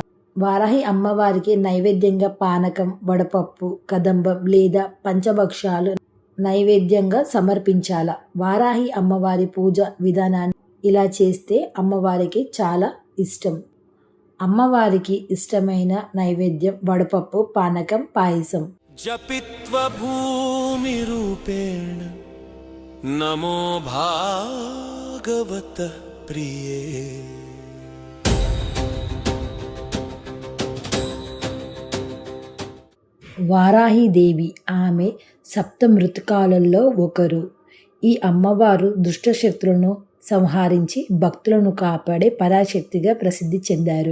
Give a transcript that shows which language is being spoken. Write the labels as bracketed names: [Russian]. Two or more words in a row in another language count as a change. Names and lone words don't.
[Telugu] వారాహి అమ్మవారికి నైవేద్యంగా పానకం, వడపప్పు, కదంబం లేదా పంచభక్షాలు నైవేద్యంగా సమర్పించాలి. వారాహి అమ్మవారి పూజ విధానాన్ని ఇలా చేస్తే అమ్మవారికి చాలా ఇష్టం. అమ్మవారికి ఇష్టమైన నైవేద్యం వడపప్పు, పానకం, పాయసం. [Sanskrit] जपित्वा भूमिरूपेण नमो भागवतः प्रिये। [Telugu] వారాహిదేవి ఆమె సప్తమృతకాలలో ఒకరు. ఈ అమ్మవారు దుష్టశక్తులను సంహరించి భక్తులను కాపాడే పరాశక్తిగా ప్రసిద్ధి చెందారు.